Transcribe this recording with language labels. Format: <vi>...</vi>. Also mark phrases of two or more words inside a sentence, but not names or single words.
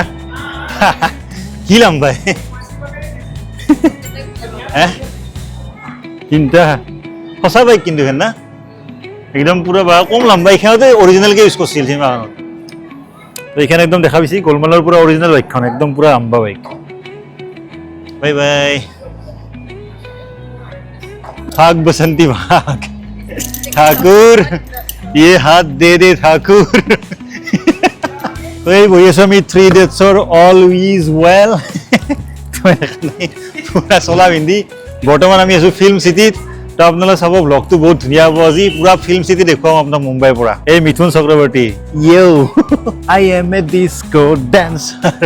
<as>কি লাম্বাই 3টা সঁচা বাইক কিন্তু হেন না একদম পুৰা বা কম লাম্বা. এইখানতে অৰিজিনেলকৈ ইউজ কৰিছিল চিনেমাখনত. তো এইখানে একদম দেখা পাইছি গোলমালৰ পুৰা অৰিজিনেল বাইকখন, একদম পুৰা লাম্বা বাইক.</as> <en>bye bye.</en> <hi>भाग बसंती भाग ठाकुर, ये हाथ दे दे ठाकुर.</hi> <as>তো এই বহি আছো আমি 3 Idiotsৰ</as> <en>all is well.</en> <as>পুৰা চলা পিন্ধি বৰ্তমান আমি আছো ফিল্ম চিটিত. তো আপোনালোকে চাব ব্লগটো বহুত ধুনীয়া হ'ব. আজি পুৰা ফিল্ম চিটি দেখুৱাম আপোনাক মুম্বাইৰ পৰা. এই মিথুন চক্ৰৱৰ্তী,</as> <en>you I am a disco dancer.</en>